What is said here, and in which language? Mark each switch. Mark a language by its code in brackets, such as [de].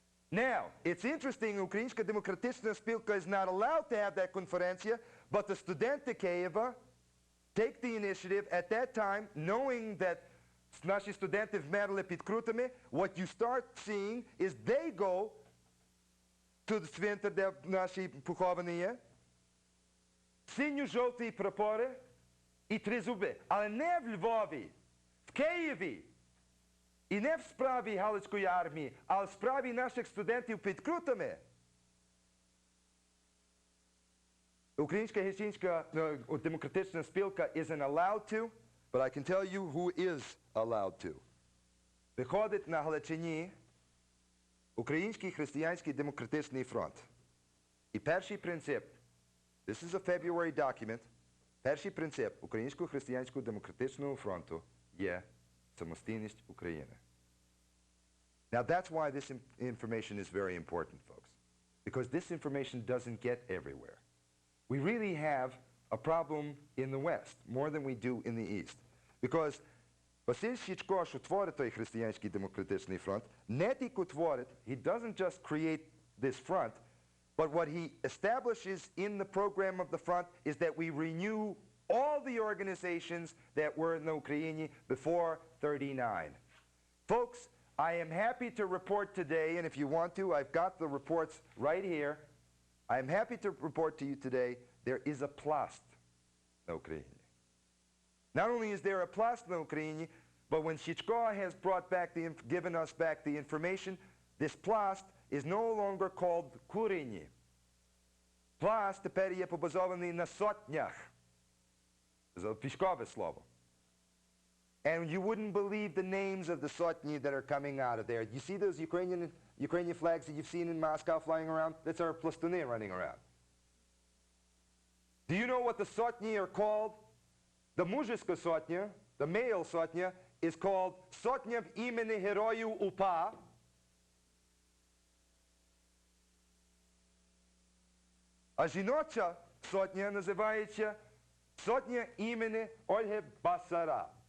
[en] Now, it's interesting, Українська демократична спілка is not allowed to have that конференція, but the [uk] студенти Києва [en] take the initiative at that time, knowing that [uk] наші студенти вмерли під крутами. [en] What you start seeing is they go to the цвинтар, [uk] де наші поховані є, синьо-жовті прапори і тризуби. Але не в Львові, в Києві. І не в справі Галицької армії, а в справі наших студентів під крутами. [en] Українська гетьманська демократична спілка isn't allowed to, but I can tell you who is allowed to. [uk] Виходить на Галичині Український християнський демократичний фронт. І перший принцип, [en] this is a February document, [uk] перший принцип Українського християнського демократичного фронту є самостійність України. [en] Now that's why this information is very important, folks. Because this information doesn't get everywhere. We really have a problem in the West, more than we do in the East. Because Василь Щічко, [uk] що творить той християнський демократичний фронт, не тільки творить, [en] he doesn't just create this front, but what he establishes in the program of the front is that we renew all the organizations that were in the Ukraine before 39. Folks, I am happy to report today, and if you want to, I've got the reports right here. I am happy to report to you today, there is a plast in Ukraine. Not only is there a plast in Ukraine, but when Щічко has brought back given us back the information, this plast is no longer called Курені. [uk] Пласт тепер є побазований на сотнях. Це військове слово. [en] And you wouldn't believe the names of the sotny that are coming out of there. You see those Ukrainian flags that you've seen in Moscow flying around? That's our plastuni running around. Do you know what the sotny are called? The [uk] мужицька сотня, [en] the male sotnya, is called [uk] Sotня в імені Герою УПА. А жіноча сотня називається Сотня імені Ольги Басараб.